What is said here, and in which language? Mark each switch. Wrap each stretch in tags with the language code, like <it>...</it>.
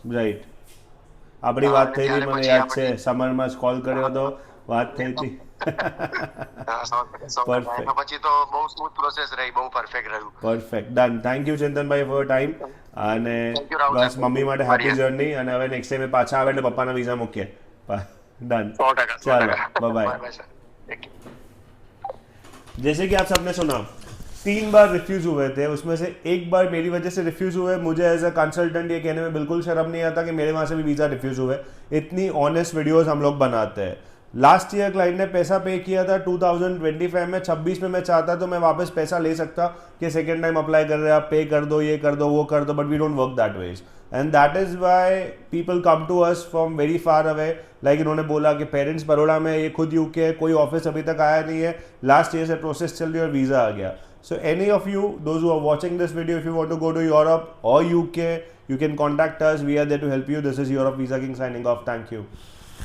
<gu>Right. આપણી વાત થઈ હતી, મને યાદ છે. સમરમાં જ કોલ કર્યો હતો, વાત થઈ હતી. પછી તો બહુ સ્મૂથ પ્રોસેસ રહી, બહુ પરફેક્ટ રહ્યું. Perfect. Done.</gu> <en>Thank you ચિંતનભાઈ for time.</en> <gu>અને બસ મમ્મી માટે</gu> <en>Happy journey.</en> <gu>અને હવે નેક્સ્ટ ટાઈમ પાછા આવે એટલે પપ્પાના વિઝા મૂકીએ.</gu> <hi>डन. चलो बाय बाय. जैसे कि आप सबने सुना, 3 बार रिफ्यूज़ हुए थे, उसमें से एक बार मेरी वजह से रिफ्यूज़ हुए. मुझे</hi> <en>as a consultant</en> <hi>ये कहने में बिल्कुल शर्म नहीं आता कि मेरे वहाँ से भी वीज़ा रिफ्यूज़ हुए. इतनी ऑनेस्ट वीडियोस हम लोग बनाते हैं. लास्ट ईयर क्लाइंट ने पैसा पे किया था 2025 में. 26 में मैं चाहता तो मैं वापस पैसा ले सकता कि सेकेंड टाइम अप्लाई कर रहे हैं आप, पे कर दो, ये कर दो, वो कर दो,</hi> <en>But we don't work that ways. And that is why people come to us from very far away.</en> <hi>Like इन्होंने बोला कि पेरेंट्स बड़ोड़ा में, ये खुद यूके है, कोई ऑफिस अभी तक आया नहीं है, लास्ट ईयर से प्रोसेस चल रही है और वीज़ा आ गया.</hi> <en>So any of you, those who are watching this video, if you want to go to Europe or UK, you can contact us. We are there to help you. This is Europe Visa King signing off. Thank you.</en>